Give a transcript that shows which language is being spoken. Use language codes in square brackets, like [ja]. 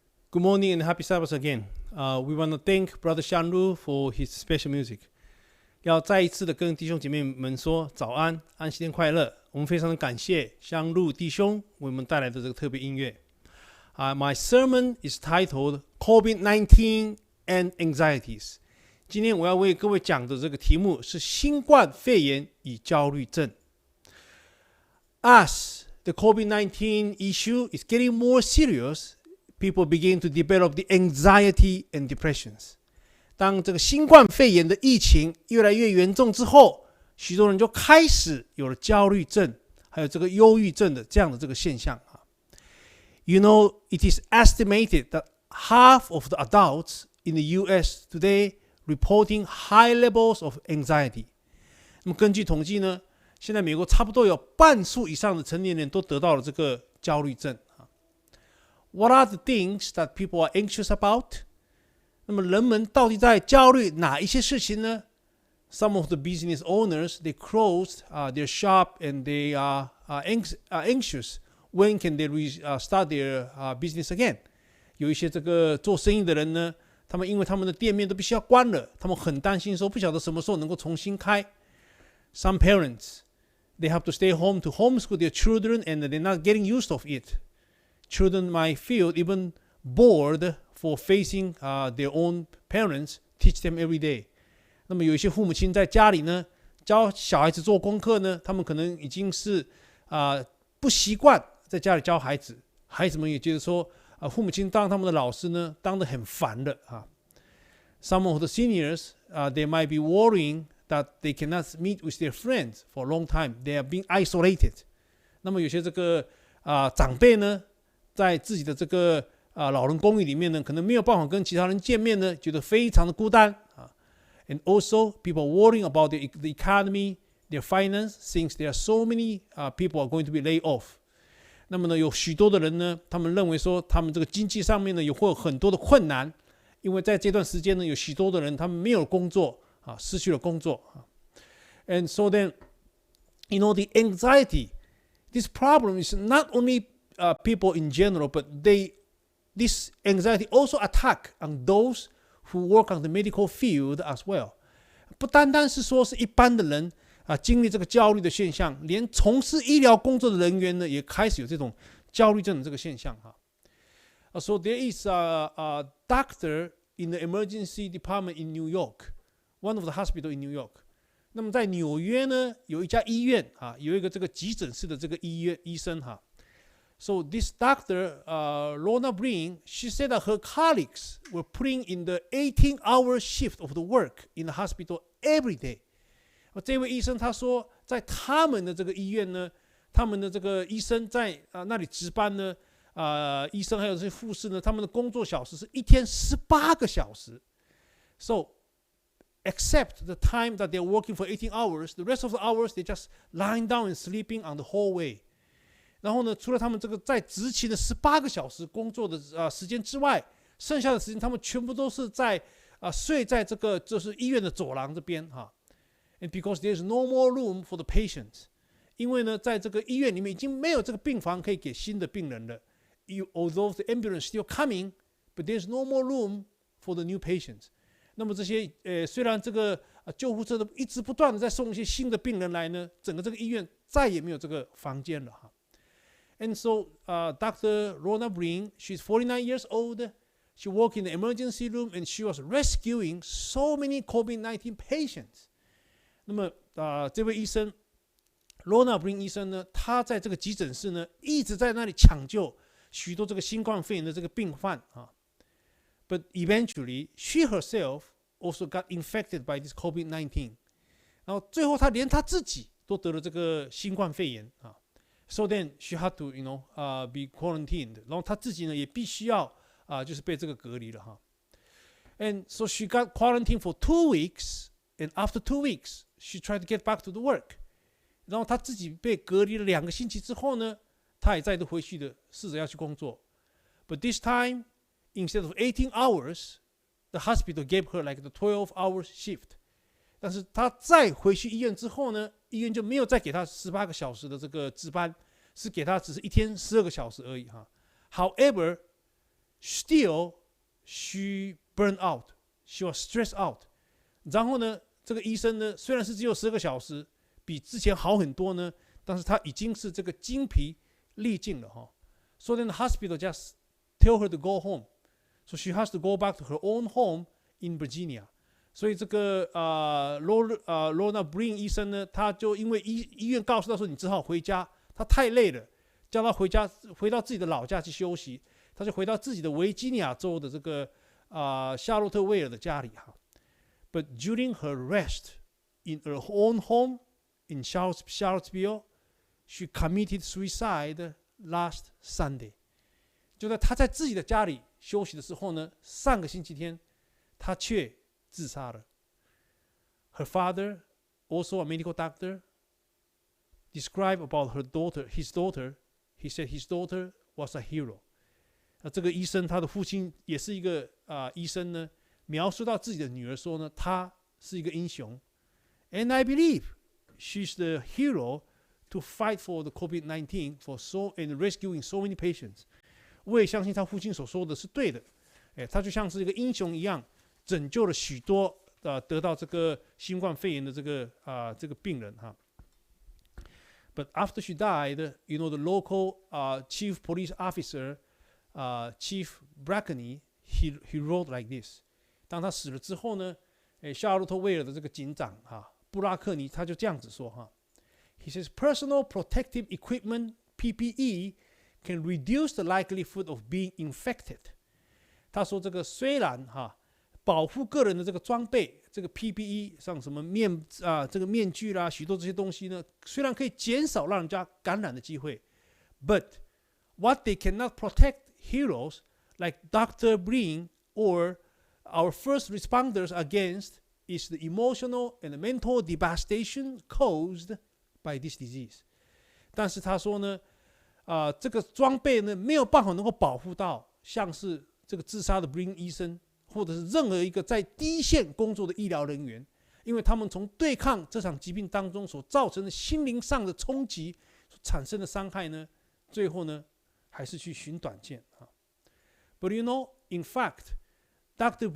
[en] Good morning and happy Sabbath again. We want to thank Brother Xiangru for his special music. [zh] 要再一次的跟弟兄姐妹们说早安，安息天快乐。我们非常的感谢香路弟兄为我们带来的这个特别音乐。 [en] My sermon is titled COVID-19 and Anxieties. [zh] 今天我要为各位讲的这个题目是新冠肺炎与焦虑症。 [en] As the COVID-19 issue is getting more serious, people begin to develop the anxiety and depressions. [zh] 当这个新冠肺炎的疫情越来越严重之后，许多人就开始有了焦虑症，还有这个忧郁症的这样的这个现象。 [en] You know, it is estimated that half of the adults in the U.S. today reporting high levels of anxiety. [zh] 那么根据统计呢，现在美国差不多有半数以上的成年人都得到了这个焦虑症。 [en] What are the things that people are anxious about? [zh] 那么人们到底在焦虑哪一些事情呢？ [en] Some of the business owners, they closed their shop and they are anxious. When can they start their business again? [zh] 有一些这个做生意的人呢，他们因为他们的店面都必须要关了，他们很担心说不晓得什么时候能够重新开。 [en] Some parents, they have to stay home to homeschool their children and they're not getting used of it. Children might feel even bored for facing their own parents teach them every day. [zh] 那么有一些父母亲在家里呢，教小孩子做功课呢，他们可能已经是不习惯在家里教孩子，孩子们也觉得说父母亲当他们的老师呢，当得很烦了啊。 [en] Some of the seniors, they might be worrying that they cannot meet with their friends for a long time. They are being isolated. [zh] 那么有些这个长辈呢，在自己的这个老人公寓里面呢，可能没有办法跟其他人见面呢，觉得非常的孤单啊。 [en] And also, people worrying about the economy, their finance, since there are so many people are going to be laid off. [zh] 那么呢，有许多的人呢，他们认为说，他们这个经济上面呢，也会有很多的困难，因为在这段时间呢，有许多的人他们没有工作啊，失去了工作啊。 [en] And so then, you know, the anxiety, this problem is not only people in general, but this anxiety also attack on those who work on the medical field as well. [zh] 不单单是说是一般的人经历这个焦虑的现象，连从事医疗工作的人员呢，也开始有这种焦虑症的这个现象哈。 [en] So there is a doctor in the emergency department in New York, one of the hospital in New York. [zh] 那么在纽约呢，有一家医院有一个这个急诊室的这个医生哈。 [en] So this doctor, Loma, she said that her colleagues were putting in the 18-hour shift of the work in the hospital every day. [zh] 这位医生他说，在他们的这个医院呢，他们的这个医生在那里值班呢，医生还有这些护士呢，他们的工作小时是一天18个小时。 [en] So, except the time that they're working for 18 hours, the rest of the hours they just lying down and sleeping on the hallway. [zh] 然后呢，除了他们这个在执勤的18个小时工作的时间之外，剩下的时间他们全部都是在睡在这个就是医院的走廊这边 [en] And because there's no more room for the patients， [zh] 因为呢，在这个医院里面已经没有这个病房可以给新的病人了。 [en] Although the ambulance still coming, but there's no more room for the new patients。 [zh] 那么这些虽然这个救护车一直不断的在送一些新的病人来呢，整个这个医院再也没有这个房间了 [en] And so Dr. Loma Breen, she's 49 years old. She worked in the emergency room and she was rescuing so many COVID-19 patients。 [zh] 那么这位医生 Loma Breen 医生呢，他在这个急诊室呢，一直在那里抢救许多这个新冠肺炎的这个病患 [en] But eventually, she herself also got infected by this COVID-19。 [zh] 然后最后，连她自己都得了这个新冠肺炎 [en] So then she had to, be quarantined。 [zh] 然后她自己呢，也必须要就是被这个隔离了 [en] And so she got quarantined for 2 weeks. And after 2 weeks, she tried to get back to the work。 [zh] 然后她自己被隔离了2个星期之后呢，她也再度回去的，试着要去工作。 [en] But this time, instead of 18 hours, the hospital gave her like the 12-hour shift。 [zh] 但是她再回去医院之后呢，医院就没有再给她18个小时的这个值班，是给她只是1天12个小时而已 [en] However, still she burned out, she was stressed out。 [zh] 然后呢，这个医生呢，虽然是只有12个小时，比之前好很多呢，但是他已经是这个精疲力尽了 [en] So then the hospital just tell her to go home. So she has to go back to her own home in Virginia。 [zh] 所以这个Loma Breen 医生呢，他就因为医院告诉他说你只好回家，他太累了，叫他回家，回到自己的老家去休息。他就回到自己的维吉尼亚州的这个夏洛特威尔的家里 [en] But during her rest in her own home in Charlottesville, she committed suicide last Sunday。 [zh] 就在她在自己的家里休息的时候呢，上个星期天，她却自杀了。 [en] Her father, also a medical doctor, described about his daughter. He said his daughter was a hero。 [zh] 这个医生，他的父亲也是一个医生呢，描述到自己的女儿说呢，她是一个英雄。 [en] And I believe she's the hero to fight for the COVID-19 and rescuing so many patients。 [zh] 我也相信他父亲所说的是对的，他就像是一个英雄一样，拯救了许多得到这个新冠肺炎的这个病人 [en] But after she died, the local chief police officer, Chief Brackney, he wrote like this。 [zh] 当他死了之后呢，夏洛特威尔的这个警长布拉克尼他就这样子说 [en] He says personal protective equipment PPE can reduce the likelihood of being infected。 [zh] 他说这个虽然保护个人的这个装备，这个 PPE 像什么这个面具啦，许多这些东西呢，虽然可以减少让人家感染的机会 ， [en] but what they cannot protect heroes like Dr. Breen or our first responders against is the emotional and mental devastation caused by this disease。 [zh] 但是他说呢，这个装备呢没有办法能够保护到像是这个自杀的 Breen 医生，或者是任何一个在第一线工作的医疗人员，因为他们从对抗这场疾病当中所造成的心灵上的冲击所产生的伤害呢，最后呢还是去寻短见 [en] But in fact, Dr.